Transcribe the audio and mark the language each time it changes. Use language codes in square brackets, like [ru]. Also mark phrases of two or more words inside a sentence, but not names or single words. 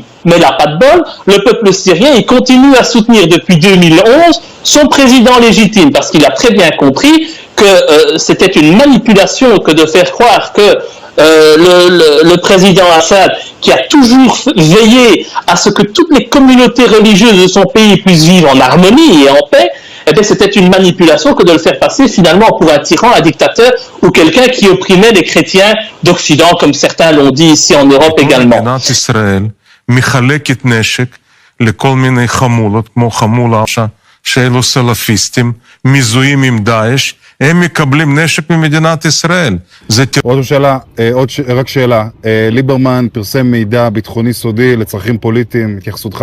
[fr] Mais là, pas de bol, le peuple syrien, il continue à soutenir depuis 2011 son président légitime, parce qu'il a très bien compris que c'était une manipulation que de faire croire que le président Assad, qui a toujours veillé à ce que toutes les communautés religieuses de son pays puissent vivre en harmonie et en paix, eh bien, c'était une manipulation que de le faire passer finalement pour un tyran, un dictateur ou quelqu'un qui opprimait les chrétiens d'Occident, comme certains l'ont dit ici en Europe également. [he] לכל מיני חמולות, כמו חמולה שאלו סלפיסטים, מזוהים עם דאעש, הם מקבלים נשק ממדינת ישראל. רק שאלה, ליברמן פרסם מידע ביטחוני סודי לצרכים פוליטיים, התייחסותך?